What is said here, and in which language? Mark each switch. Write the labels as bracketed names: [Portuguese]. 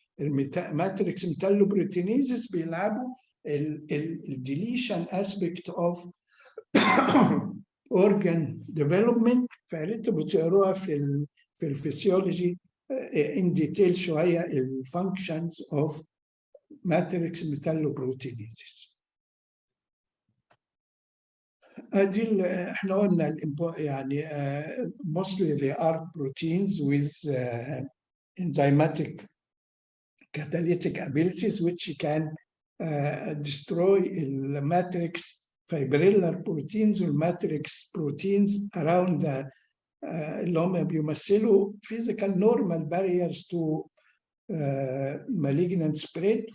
[English] الماتريكس metalloproteinases [Arabic] بيلعبوا الديليشن [English] aspect of organ development. [Arabic] فقريت بتقروها في الفسيولوجي [English] in detail [Arabic] شويه الفانكشنز [English] of matrix metalloproteinases. [Arabic] ادي احنا قلنا يعني [English] mostly they are proteins with enzymatic catalytic abilities which can destroy the matrix fibrillar proteins والmatrix proteins around the [Arabic] اللي هم بيمثلوا [English] physical normal barriers to malignant spread.